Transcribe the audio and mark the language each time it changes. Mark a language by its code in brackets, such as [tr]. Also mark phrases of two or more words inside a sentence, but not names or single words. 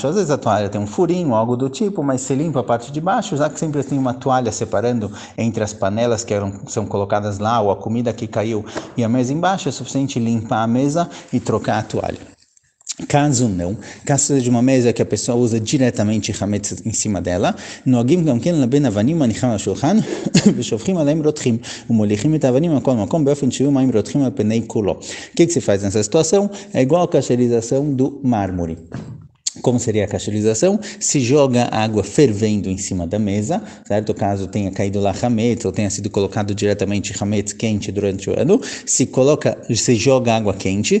[pt] Às vezes a toalha tem um furinho, algo do tipo, mas se limpa a parte de baixo, já que sempre tem uma toalha separando entre as panelas que são colocadas lá, ou a comida que caiu e a mesa embaixo, é suficiente limpar a mesa e trocar a toalha. Caso seja uma mesa que a pessoa usa diretamente hametz em cima dela, [he] נוהגים גם כן לבין אבנים מניחים על השולחן ושופכים עליהם רותחים ומוליכים את האבנים מכל מקום באופן שיהיו מים רותחים על פני כולו. [pt] O que se faz nessa situação? É igual a cacherização do mármore. Como seria a cacherização? Se joga água fervendo em cima da mesa, certo? Caso tenha caído lá hametz ou tenha sido colocado diretamente hametz quente durante o ano, se joga água quente.